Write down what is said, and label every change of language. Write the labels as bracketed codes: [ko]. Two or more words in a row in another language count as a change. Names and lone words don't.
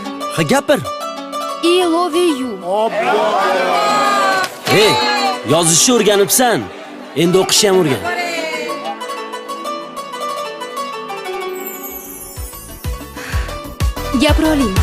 [uz] Ha, gapir. [en] I love you. [uz] Hey, yozishni o'rganibsan. Endi o'qishni ham o'rgan. Gapira olaymi?